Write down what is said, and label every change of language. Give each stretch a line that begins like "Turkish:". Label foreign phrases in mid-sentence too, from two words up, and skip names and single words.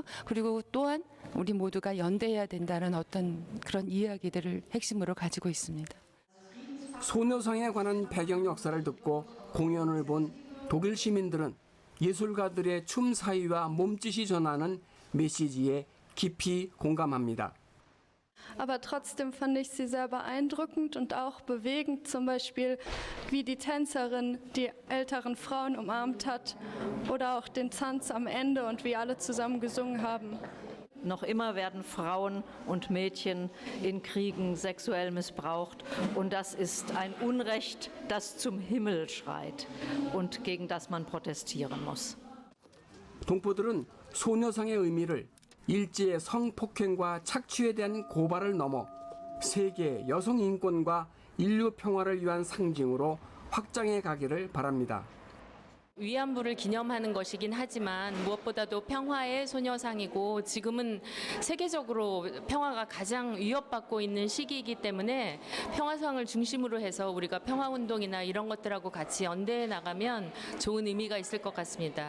Korean: 그리고 또한 우리 모두가 연대해야 된다는 어떤 그런 이야기들을 핵심으로 가지고 있습니다. 소녀상에 관한 배경 역사를 듣고 공연을 본 독일 시민들은 예술가들의 춤 사위와 몸짓이 전하는 메시지에 깊이 공감합니다.
German: Aber trotzdem fand ich sie sehr beeindruckend und auch bewegend, zum Beispiel wie die Tänzerin die älteren Frauen umarmt hat oder auch den Tanz am Ende und wie alle zusammen gesungen haben. Noch immer werden Frauen und Mädchen in Kriegen sexuell missbraucht und das ist ein Unrecht, das zum Himmel schreit und gegen das man protestieren muss.
Korean: 동포들은 소녀상의 의미를 일제의 성폭행과 착취에 대한 고발을 넘어 세계 여성 인권과 인류 평화를 위한 상징으로 확장해 가기를 바랍니다. 위안부를 기념하는 것이긴 하지만 무엇보다도 평화의 소녀상이고 지금은 세계적으로 평화가 가장 위협받고 있는 시기이기 때문에 평화상을 중심으로 해서 우리가 평화운동이나 이런 것들하고 같이 연대해 나가면 좋은 의미가 있을 것 같습니다.